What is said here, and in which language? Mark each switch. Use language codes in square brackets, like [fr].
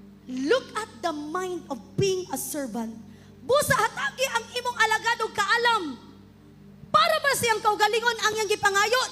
[en] Look at the mind of being a servant. [ceb] Busa hatagi ang imong alagad ug kaalam. Para ba siyang kaugalingon ang iyang gipangayo?